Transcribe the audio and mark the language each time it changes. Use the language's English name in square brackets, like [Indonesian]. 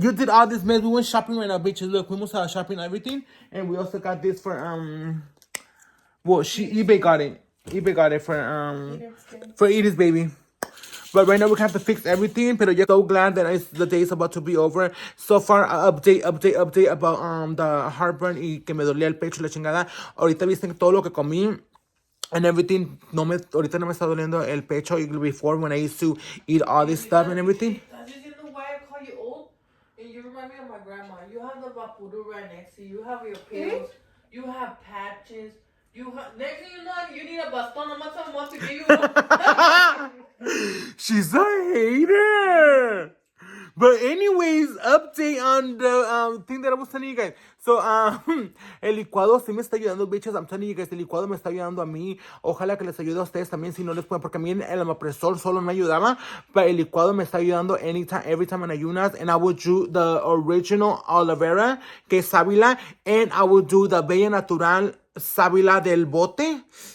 [English] You did all this mess. We went shopping right now, bitches. Look, we almost had shopping and everything. And we also got this for, well, eBay got it. eBay got it for Edith's baby. But right now we have to fix everything. But I'm so glad that the day is about to be over. So far, update about the heartburn [Spanish] y que me dolía el pecho y la chingada. Ahorita viste todo lo que comí [English] and everything. [Spanish] Ahorita no me está doliendo el pecho. [English] Before when I used to eat all this stuff and everything. Does you know why I call you old? And you remind me of my grandma. You have the vapuru right next to you. You have your pills. You have patches. Next thing you know, you need a baston. I'm not telling what to give you one. She's a hater. But anyways, update on the thing that I was telling you guys. [Spanish] So, el licuado sí me está ayudando, bitches. [English] I'm telling you guys, [Spanish] el licuado me está ayudando a mí. Ojalá que les ayude a ustedes también si no les pueden, porque a mí el amapresor solo me ayudaba, pero el licuado me está ayudando [English] anytime, every time [Spanish] en ayunas. [English] And I will do the original aloe vera, [Spanish] que es sábila, [English] and I will do the bella natural sábila del bote.